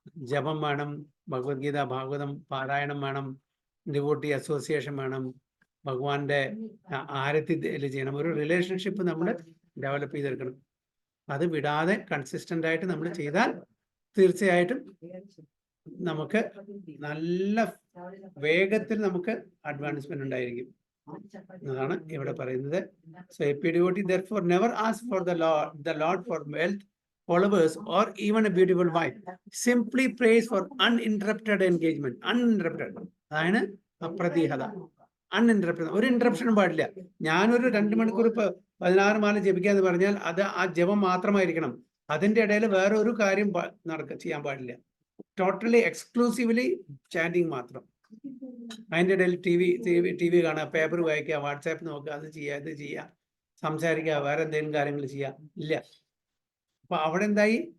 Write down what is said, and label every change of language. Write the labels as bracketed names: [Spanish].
[Malayalam] ജപം വേണം, ഭഗവത്ഗീത ഭാഗവതം പാരായണം വേണം, ഡിവോട്ടി അസോസിയേഷൻ വേണം, ഭഗവാന്റെ ആരതി ചെയ്യണം. ഒരു റിലേഷൻഷിപ്പ് നമ്മൾ ഡെവലപ്പ് ചെയ്തെടുക്കണം. അത് വിടാതെ കൺസിസ്റ്റന്റ് ആയിട്ട് നമ്മൾ ചെയ്താൽ തീർച്ചയായിട്ടും നമുക്ക് നല്ല വേഗത്തിൽ നമുക്ക് അഡ്വാൻസ്മെന്റ് ഉണ്ടായിരിക്കും. അതാണ് ഇവിടെ പറയുന്നത്. [English] So a devotee therefore never asks for the Lord for wealth, followers, or even a beautiful wife. Simply prays for uninterrupted engagement. Uninterrupted. [Malayalam] അതാണ് അപ്രതിഹത. അൺഇൻറ്ററപ്റ്റഡ്, ഒരു ഇൻറ്ററപ്ഷനും പാടില്ല. ഞാനൊരു 2 മണിക്കൂർ 16 മാല ജപിക്കാന്ന് പറഞ്ഞാൽ അത് ആ ജപം മാത്രമായിരിക്കണം. അതിന്റെ ഇടയിൽ വേറെ ഒരു കാര്യം ചെയ്യാൻ പാടില്ല. ടോട്ടലി എക്സ്ക്ലൂസീവ്ലി ചാൻഡിങ് മാത്രം. അതിന്റെ ഇടയിൽ ടി വി കാണുക, പേപ്പർ വായിക്കുക, വാട്സാപ്പ് നോക്കുക, അത് ചെയ്യുക, ഇത് ചെയ്യുക, സംസാരിക്കുക, വേറെ എന്തെങ്കിലും കാര്യങ്ങൾ ചെയ്യുക ഇല്ല. അപ്പൊ അവിടെ എന്തായി?